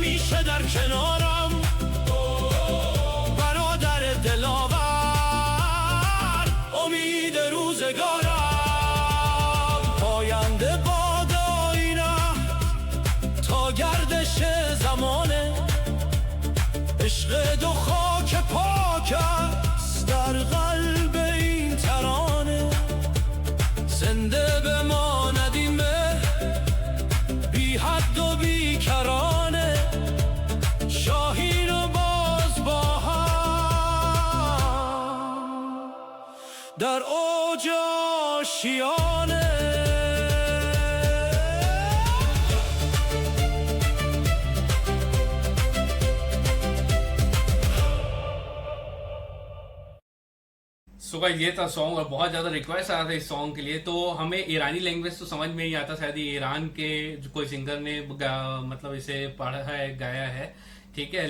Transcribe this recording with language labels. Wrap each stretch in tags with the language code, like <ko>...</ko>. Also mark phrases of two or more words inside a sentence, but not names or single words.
<fa>همیشه در کنارم برادر دلاور امید روزگارم پاینده باد آینه تا گردش زمانه عشق دو خاک پاک است در قلب این ترانه زنده بماند این بی حد و بی کرانه شاهین و باز با هم در اوج آشیانه</fa> <en>so guys</en> <hi>ये था सॉन्ग और बहुत ज्यादा रिक्वेस्ट आया था इस सॉन्ग के लिए। तो हमें ईरानी लैंग्वेज तो समझ में नहीं आता, शायद ये ईरान के जो कोई सिंगर ने मतलब इसे पढ़ा है गाया है, ठीक है।</hi>